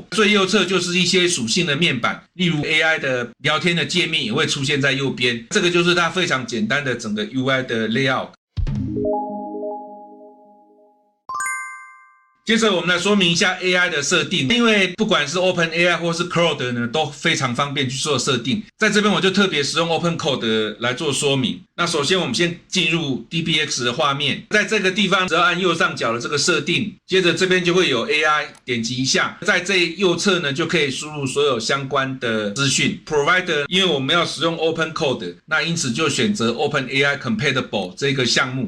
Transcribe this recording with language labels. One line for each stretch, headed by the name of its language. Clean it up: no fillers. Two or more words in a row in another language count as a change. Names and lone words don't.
Chinese: 最右側就是一些屬性的面板，例如 AI 的聊天的界面也會出現在右邊，這個就是它非常簡單的整個 UI 的 layout。接着我們來說明一下 AI 的設定，因為不管是 OpenAI 或是 Claude 呢，都非常方便去做設定。在這邊我就特別使用 OpenCode 來做說明。那首先我們先進入 DBX 的畫面，在這個地方只要按右上角的這個設定，接着這邊就會有 AI， 點擊一下，在這右側呢就可以輸入所有相關的資訊。Provider 因為我們要使用 OpenCode， 那因此就選擇 OpenAI Compatible 這個項目。